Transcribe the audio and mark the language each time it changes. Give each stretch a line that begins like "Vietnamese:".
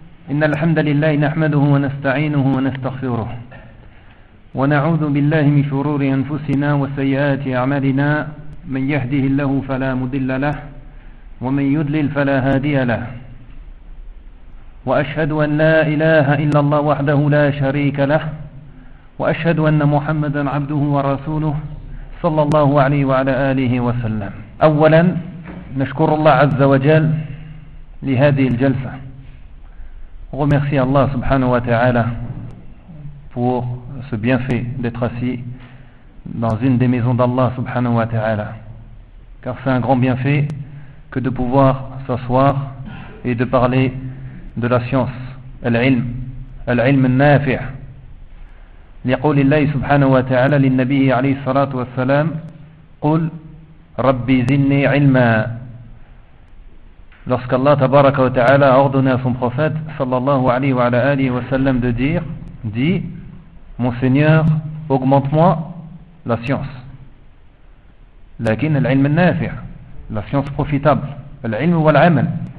Arabic: إن الحمد لله نحمده ونستعينه ونستغفره ونعوذ بالله من شرور أنفسنا وسيئات أعمالنا، من يهده الله فلا مضل له ومن يضلل فلا هادي له، وأشهد أن لا إله إلا الله وحده لا شريك له، وأشهد أن محمدا عبده ورسوله صلى الله عليه وعلى آله وسلم. أولا نشكر الله عز وجل لهذه الجلسة.
French: Remercie Allah subhanahu wa ta'ala pour ce bienfait d'être assis dans une des maisons d'Allah subhanahu wa ta'ala. Car c'est un grand bienfait que de pouvoir s'asseoir et de parler de la science, al-ilm, al-ilm al-nafi'.
Arabic: لقول الله سبحانه وتعالى للنبي عليه الصلاة والسلام قل ربي زدني علما.
French: Lorsqu'Allah tabaraka wa ta'ala a ordonné à son prophète sallallahu alayhi wa alayhi wa sallam de dire, dit, mon Seigneur, augmente-moi la science.
Arabic: Lakin al-ilm al-nafi',
French: la science profitable.
Arabic: Al-ilm wa al-amal.